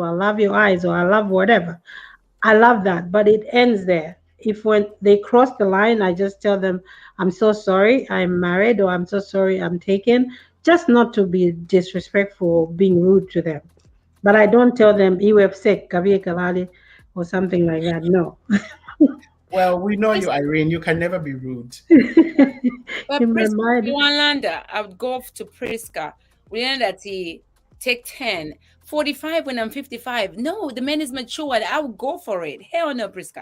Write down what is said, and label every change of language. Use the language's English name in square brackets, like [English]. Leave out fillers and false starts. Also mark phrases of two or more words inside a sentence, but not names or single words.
[English] I love your eyes, or I love whatever. I love that. But it ends there. If when they cross the line, I just tell them, I'm so sorry, I'm married, or I'm so sorry, I'm taken, just not to be disrespectful or being rude to them. But I don't tell them, [Bemba] "Iwe sick, kabiye kalali," [English] or something like that. No. Well, we know you, Irene. You can never be rude. But In my Priska, mind, Yolanda, I would go to Priska. We know that he take 10. 45 when I'm 55. No, the man is matured. I would go for it. Hell no, Priska.